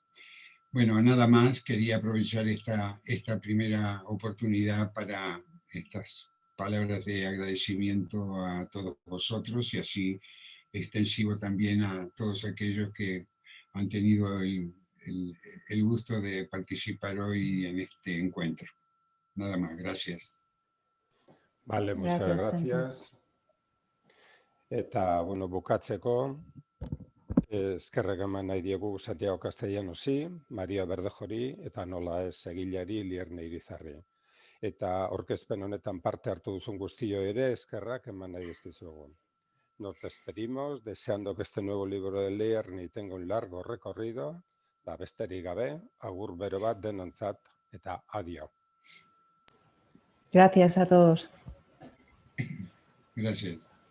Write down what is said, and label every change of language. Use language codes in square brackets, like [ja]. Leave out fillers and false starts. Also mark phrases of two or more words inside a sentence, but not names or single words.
[es] Bueno, nada más, quería aprovechar esta primera oportunidad para estas palabras de agradecimiento a todos vosotros y así extensivo también a todos aquellos que han tenido el gusto de participar hoy en este encuentro. Nada más, gracias. Vale, muchas gracias. [eu] Eta, bueno, bukatzeko, eskerrak eman nahi diegu Santiago Castellanosi, Maria Berdejori eta nola ez egileari Lierne Irizarri. Eta aurkezpen honetan parte hartu duzun guztio ere eskerrak eman nahi dizkizuegu. [es] Nos despedimos deseando que este nuevo libro de Lierne tenga un largo recorrido, [eu] da besterik gabe, agur bero bat denontzat eta adio. [es] Gracias a todos. Gracias.